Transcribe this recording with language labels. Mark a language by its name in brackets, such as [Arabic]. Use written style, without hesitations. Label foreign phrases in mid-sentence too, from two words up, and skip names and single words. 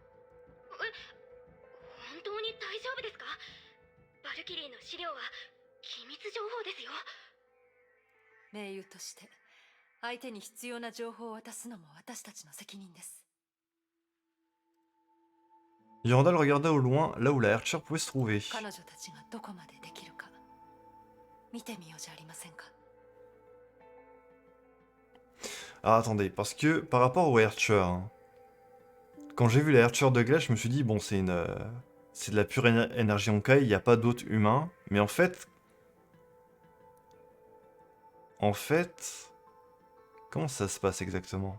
[Japanese] 本当に大丈夫ですか？バルキリーの資料は機密情報ですよ。盟友として相手に必要な情報を渡すのも私たちの責任です。 [French] Durandal regarda au loin, là où la Hercher pouvait se trouver. [Japanese] 彼女たちがどこまでできるか見てみようじゃありませんか。 [French] Ah, attendez, parce que par rapport au Hercher, hein, quand j'ai vu la Hercher de glace, je me suis dit, bon, c'est de la pure énergie Honkai, il n'y a pas d'autres humains. Mais en fait, comment ça se passe exactement?